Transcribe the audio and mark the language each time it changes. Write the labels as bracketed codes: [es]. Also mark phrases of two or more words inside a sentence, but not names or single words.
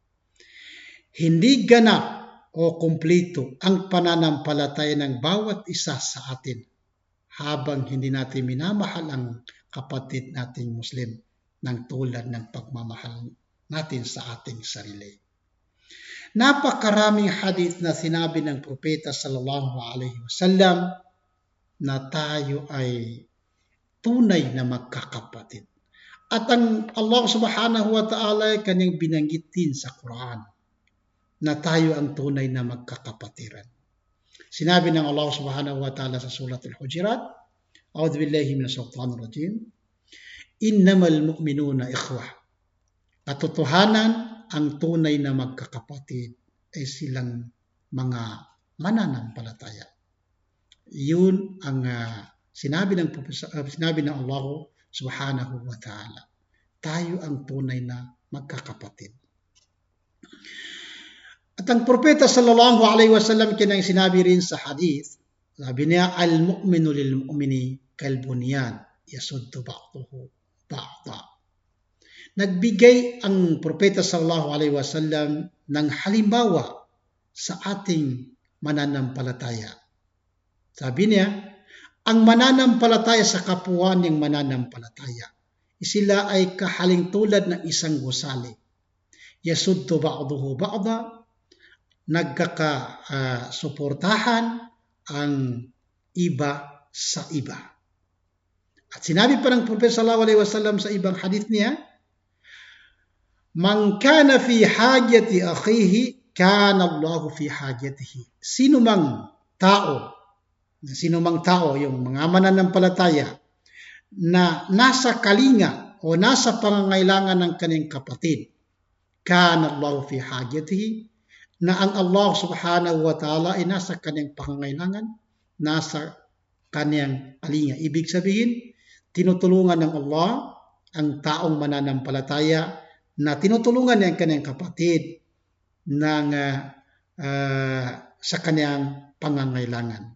[tl] Hindi ganap o kumpleto ang pananampalataya ng bawat isa sa atin habang hindi natin minamahal ang kapatid nating Muslim ng tulad ng pagmamahal natin sa ating sarili. Napakaraming hadith na sinabi ng propeta [ar] صلى الله عليه وسلم [tl] na tayo ay tunay na magkakapatid. At ang Allah [ar] سبحانه وتعالى [tl] ay kanyang binanggit din sa Quran na tayo ang tunay na magkakapatiran. Sinabi ng Allah [ar] سبحانه وتعالى [tl] sa sulat Al-Hujurat, [ar] أعوذ بالله من الشيطان الرجيم. إنما المؤمنون إخوة. [tl] Katotohanan, ang tunay na magkakapatid ay silang mga mananampalataya. Yun ang sinabi ng Allah [ar] سبحانه وتعالى. [tl] Tayo ang tunay na magkakapatid. At ang propeta [ar] صلى الله عليه وسلم [tl] kinang sinabi rin sa hadith, sabi niya, [ar] المؤمن للمؤمن كالبنيان يشد بعضه بعضا. [tl] Nagbigay ang propeta [ar] صلى الله عليه وسلم [tl] ng halimbawa sa ating mananampalataya. Sabi niya, ang mananampalataya sa kapwa niyang mananampalataya, sila ay kahaling tulad ng isang gusali. [ar] يشد بعضه بعضا, [tl] nagkakasuportahan ang iba sa iba. At sinabi pa ng propeta [ar] صلى الله عليه وسلم [tl] sa ibang hadith niya, [ar] من كان في حاجة أخيه كان الله في حاجته. [tl] Sino mang tao, yung mga mananampalataya na nasa kalinga o nasa pangangailangan ng kanyang kapatid, [ar] كان الله في حاجته, [tl] na ang Allah [ar] سبحانه وتعالى [tl] ay nasa kanyang pangangailangan, nasa kanyang kalinga. Ibig sabihin, tinutulungan ng Allah ang taong mananampalataya na tinutulungan niya ang kanyang kapatid sa kanyang pangangailangan.